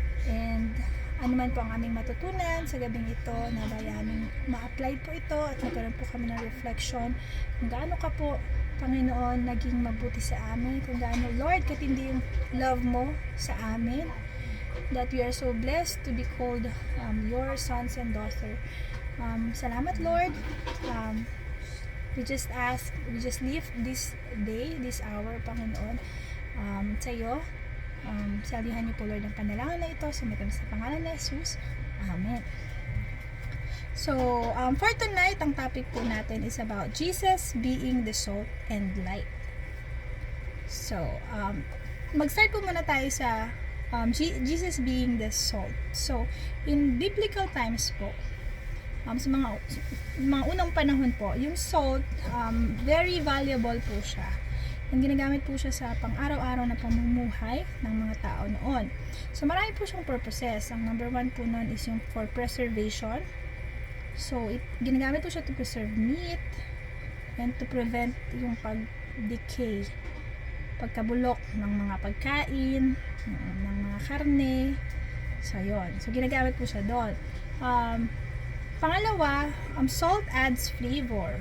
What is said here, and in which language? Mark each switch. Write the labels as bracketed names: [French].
[Filipino] And ano man po ang aming matutunan sa gabing ito, na aming ma-apply po ito at magkaroon po kami ng reflection kung gaano ka po, Panginoon, naging mabuti sa amin, kung gaano, Lord, katindi yung love mo sa amin, [English] that we are so blessed to be called your sons and daughter. [Filipino] Salamat, Lord. [English] We just lift this day, this hour, [Filipino] Panginoon, sa iyo. Salihan niyo po, Lord, ang panalangin na ito sa pangalan ni Jesus. Amen. [English] So, for tonight, [Filipino] ang topic po natin [English] is about Jesus being the salt and light. [Filipino] So, mag-start po muna tayo sa [English] Jesus being the salt. [Filipino] So, [English] in biblical times [Filipino] po, sa mga unang panahon po, yung salt, [English] very valuable [Filipino] po siya. And ginagamit po siya sa pang-araw-araw na pamumuhay ng mga tao noon. So, marami po siyang purposes. Ang number one po noon is yung for preservation. So, ginagamit po siya [English] to preserve meat and to prevent [Filipino] yung pag-decay, pagkabulok ng mga pagkain, ng mga karne. So, yun. So, ginagamit po siya doon. Pangalawa, [English] salt adds flavor.